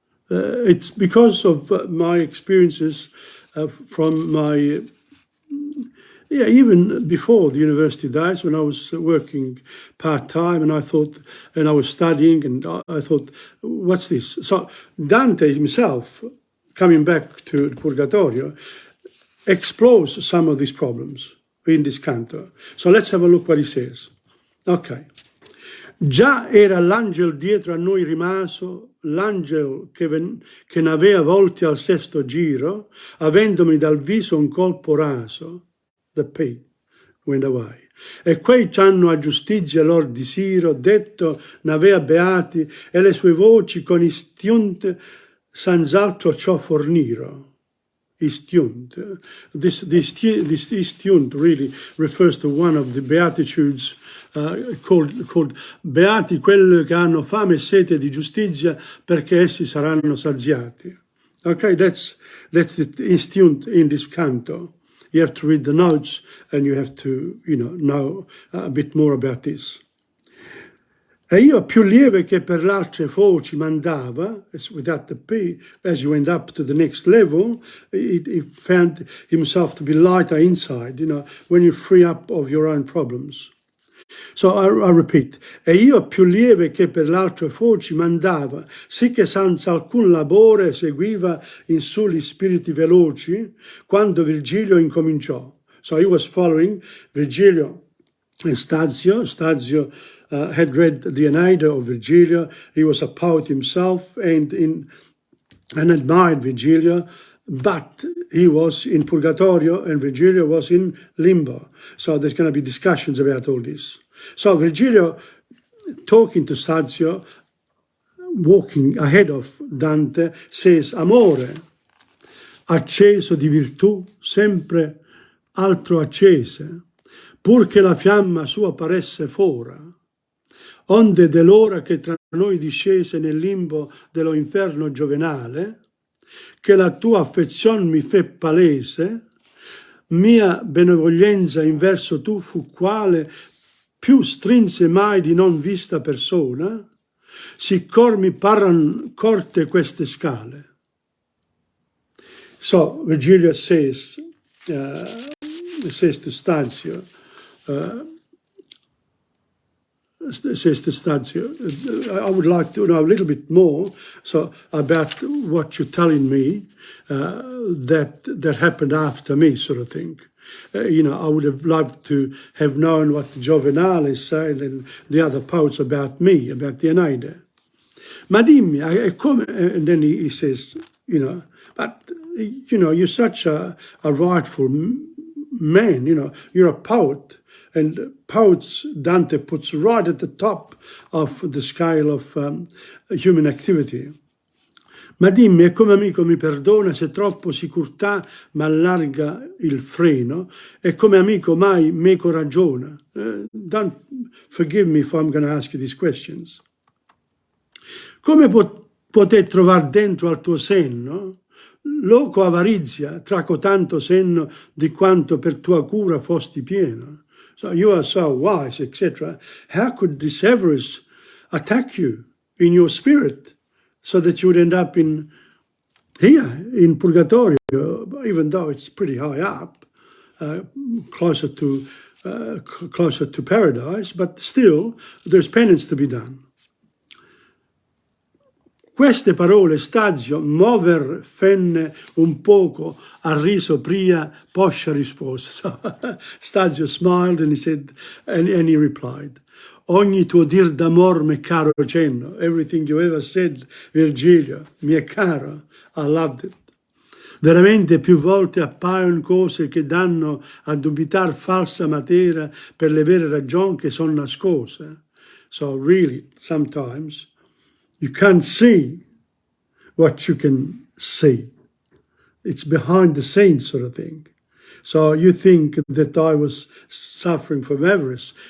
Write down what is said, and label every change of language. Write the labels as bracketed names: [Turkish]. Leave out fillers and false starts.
[English] It's because of my experiences from my, even before the university days, when I was working part-time, and I was studying, and I thought, what's this? So Dante himself, coming back to the Purgatorio, explores some of these problems in this canto. So let's have a look what he says. Ok. [Italian] Già era l'angel dietro a noi rimaso, l'angel che n'avea volti al sesto giro, avendomi dal viso un colpo raso. [English] The P went away. [Italian] E quei c'hanno a giustizia lor di Siro, detto n'avea beati, e le sue voci con istiunt senz'altro ciò forniro. [English] Istiunt. This istiunt really refers to one of the Beatitudes called [Italian] Beati quelli che hanno fame e sete di giustizia, perché essi saranno saziati. [English] Okay, that's the istiunt in this canto. You have to read the notes and you have to, know a bit more about this. [Italian] E io più lieve che per l'altre voci mandava, [English] without the P, as you went up to the next level, he found himself to be lighter inside, when you free up of your own problems. So I repeat, [Italian] e io più lieve che per l'altre voci mandava, sì che senza alcun labore seguiva in su gli spiriti veloci, quando Virgilio incominciò. [English] So he was following Virgilio and Stazio. Stazio had read the Aeneid of Virgilio. He was a poet himself and admired Virgilio, but he was in Purgatorio and Virgilio was in Limbo. So there's going to be discussions about all this. So Virgilio, talking to Stazio, walking ahead of Dante, says, [Italian] Amore, acceso di virtù, sempre altro accese, pur che la fiamma sua paresse fora, onde dell'ora che tra noi discese nel limbo dello inferno giovenale, che la tua affezion mi fe palese, mia benevolenza in verso tu fu quale più strinse mai di non vista persona, siccor mi parran corte queste scale. [English] So Virgilio says to Stazio, I would like to know a little bit more about what you're telling me that happened after me, sort of thing. I would have loved to have known what Giovenale said and the other poets about me, about the Aeneid. [Italian] Ma dimmi, [English] and then he says, but, you're such a rightful man, you're a poet. And poets, Dante puts right at the top of the scale of human activity. [Italian] Ma dimmi, e come amico mi perdona se troppo sicurtà m'allarga il freno, e come amico mai meco ragiona? [English] Don't forgive me if I'm going to ask you these questions. [Italian] Come poter trovare dentro al tuo senno loco avarizia, traco tanto senno di quanto per tua cura fosti pieno? [English] So you are so wise, etc. How could this avarice attack you in your spirit so that you would end up in here in purgatorio, even though it's pretty high up, closer to paradise, but still there's penance to be done. [Italian] Queste parole Stagio, mover fenne un poco, a riso pria, poscia rispose. [English] So Stagio smiled and he said, and he replied, [Italian] ogni tuo dir d'amor m'è caro cenno. [English] Everything you ever said, Virgilio, [Italian] mi è caro. [English] I loved it. [Italian] Veramente più volte appaiono cose che danno a dubitar falsa materia per le vere ragioni che sono nascose. [English] So really, sometimes, you can't see what you can see. It's behind the scenes sort of thing. So you think that I was suffering from avarice.